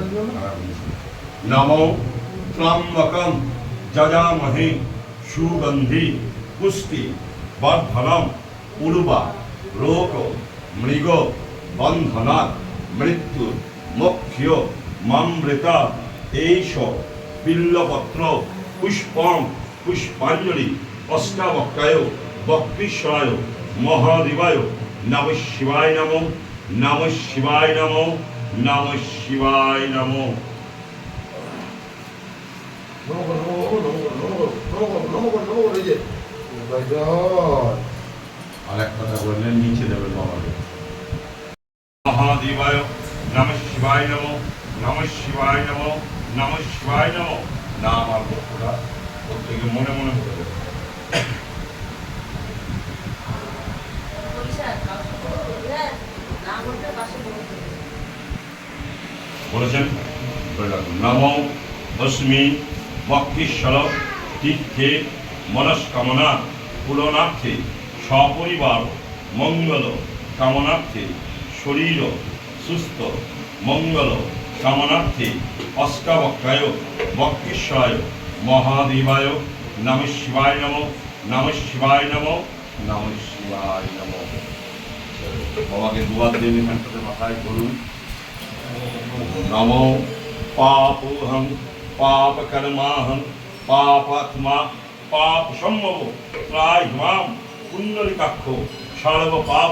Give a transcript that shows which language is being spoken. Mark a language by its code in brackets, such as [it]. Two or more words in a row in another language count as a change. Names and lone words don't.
[sa] নমো ত্র্যম্বকম যজামহে সুগন্ধি পুষ্টি বর্ধনম উর্বা রোগ মৃগ বন্ধনাৎ মৃত্যু মোক্ষ মামৃতা। এইষ বিল্লপত্র পুষ্পম পুষ্পাঞ্জলি অষ্টাবক্রায় বক্রেশ্বরায় মহাদেবায় নমঃ শিবায় নমঃ, নমঃ শিবায় নমঃ, নমঃ শিবায় নমঃ। [bn] আর এক কথা বললেন, নিচে দেবেন বাবাকে। [sa] মহাদেবায় নমঃ শিবায় নমঃ, নমঃ শিবায় নমঃ, নমঃ শিবায় নমঃ। [bn] নাম আর বক্তটা প্রত্যেকে মনে মনে বলে দেবে। [sa] বলেছেন নমো তস্মি বক্রেশ্বর তীর্থে মনস্কামনা পূরণার্থে সপরিবার মঙ্গল কামনার্থে শরীর সুস্থ মঙ্গল কামনার্থে অষ্টাবক্রায় বক্রেশ্বরায় মহাদেবায় নমঃ শিবায় নমঃ, নমঃ শিবায় নমঃ, নমঃ শিবায় নমঃ। [bn] বাবাকে দুয়ার দিন এখানটাতে মাথায় করুন। [sa] নমো পাপোহং পাপকর্মাহং পাপাত্মা পাপ সম্ভব ত্রায় মাম পুণ্ডরিকাক্ষ সর্ব পাপ।